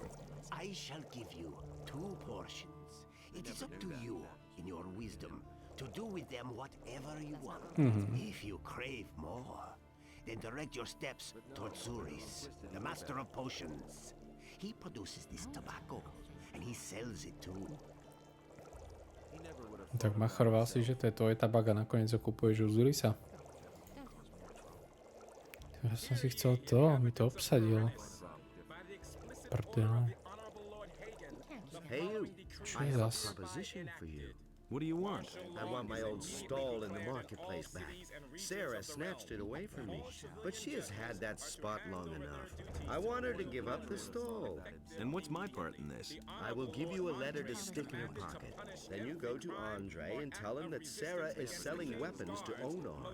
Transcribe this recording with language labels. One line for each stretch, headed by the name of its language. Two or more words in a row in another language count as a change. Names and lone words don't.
English: I shall give you 2 portions. It is up to you, in your wisdom, to do with them whatever you want. If you crave more, then direct your steps toward Zuris, the master of potions. He produces this tobacco, and he sells it too.
Slovak: Tak machoroval si, že to je tvoje tabak a nakoniec ho kupuješ u Zurisa. Ja som si chcel to, mi to obsadil. Prdel.
English: Hey you,
Slovak: Čo
English: I
Slovak: je
English: have a
Slovak: zas?
English: proposition for you. What do you want? I want my old stall in the marketplace back. Sarah snatched it away from me, but she has had that spot long enough. I want her to give up the stall. And what's my part in this? I will give you a letter to stick in your pocket. Then you go to Andre and tell him that Sarah is selling weapons to Onar.